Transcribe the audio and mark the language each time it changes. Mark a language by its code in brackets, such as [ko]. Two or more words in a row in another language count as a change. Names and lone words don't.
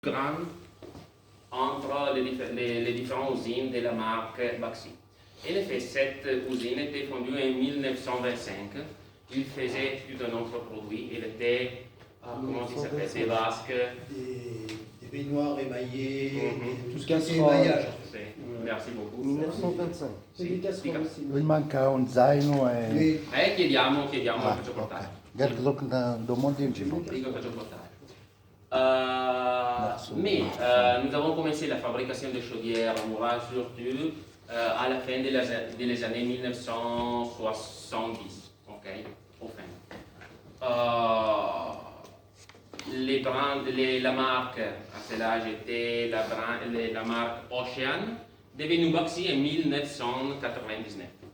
[fr] grande entre les différentes usines de la marque Baxi. En effet, cette usine était fondue en 1925. Il faisait tout un autre produit. Il était, comment il s'appelle, des vasques. Des baignoires émaillées, tout ce qui Casserole. est émaillage. Merci beaucoup. 1925. [it] Sì, Di casserole, dica. sì. Lui manca un zaino e... Chiediamo, Ah, faccio portare. ok. Guarda, domande in giro. Dico, faccio portare. [fr] Merci. Mais nous avons commencé la fabrication de chaudières murales surtout à la fin des années 1970, ok, au fin. La marque à cela était la marque Ocean, devenue Baxi en 1999.